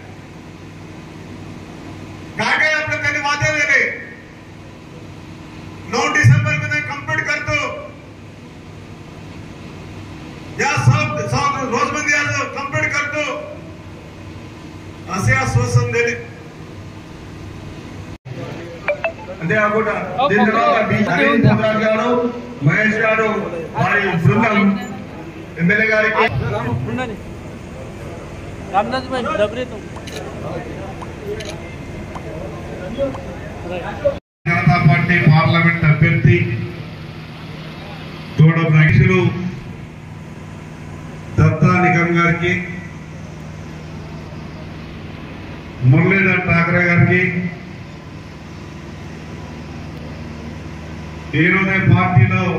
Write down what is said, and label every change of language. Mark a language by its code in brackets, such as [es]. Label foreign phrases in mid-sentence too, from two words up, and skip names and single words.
[mr] काय काय आपलं त्यांनी वादे दिले. 9 डिसेंबर मध्ये कंप्लीट करतो. या सब रोजमध्ये आज कंप्लीट करतो असे आश्वासन दिले. [te] అంతేకాకుండా దీని తర్వాత నవీన్ చంద్రరాజు గారు, మహేష్ గారు వారి బృందం ఎమ్మెల్యే గారికి జనతా పార్టీ పార్లమెంట్ అభ్యర్థి గౌడ నాగేశ్వరు దత్తా నిగమ్ గారికి, మురళీధర్ ఠాకరే గారికి, ఈరోజే పార్టీలో